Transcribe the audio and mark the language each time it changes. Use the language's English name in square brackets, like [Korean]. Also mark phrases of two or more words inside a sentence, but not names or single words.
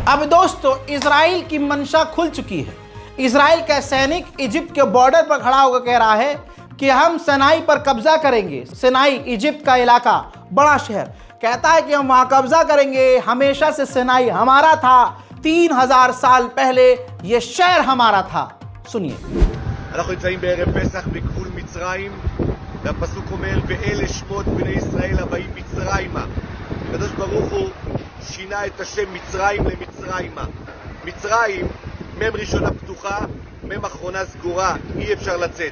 [Hindi] अब दोस्तों इजराइल की मंशा खुल चुकी है। इजराइल का सैनिक इजिप्ट के बॉर्डर पर खड़ा होकर कह रहा है कि हम सिनाई पर कब्जा करेंगे। सिनाई इजिप्ट का इलाका, बड़ा शहर, कहता है कि हम वहां कब्जा करेंगे। हमेशा से सिनाई हमारा था, 3000 साल पहले यह शहर हमारा था। सुनिए। [Hebrew] אנחנו נמצאים בערב פסח בגבול מצרים, והפסוק אומר ואלה שמות בני ישראל הבאים מצרימה. הקדוש ברוך הוא שינה את השם מצרים למצרימה. מצרים, מם ראשונה פתוחה, מם אחרונה סגורה, אי אפשר לצאת.